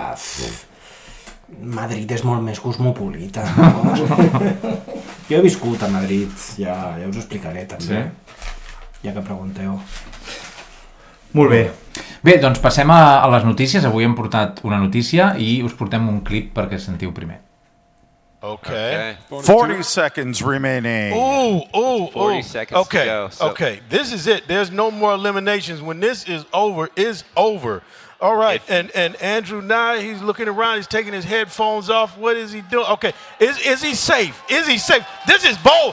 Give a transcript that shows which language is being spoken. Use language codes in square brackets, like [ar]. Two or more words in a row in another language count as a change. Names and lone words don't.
[ca] Madrid és molt més cosmopolita. No? Jo he viscut a Madrid, ja us ho explicaré també. Sí? Ja que pregunteu. Molt bé. Bé, doncs passem a les notícies. Avui hem portat una notícia i us portem un clip perquè sentiu primer. [en] Okay. 40 seconds remaining. Ooh. 40 seconds okay. to go. So. Okay. This is it. There's no more eliminations. When this is over, it's over. All right. And Andrew Nye, he's looking around. He's taking his headphones off. What is he doing? Okay. Is he safe? Is he safe? This is bold.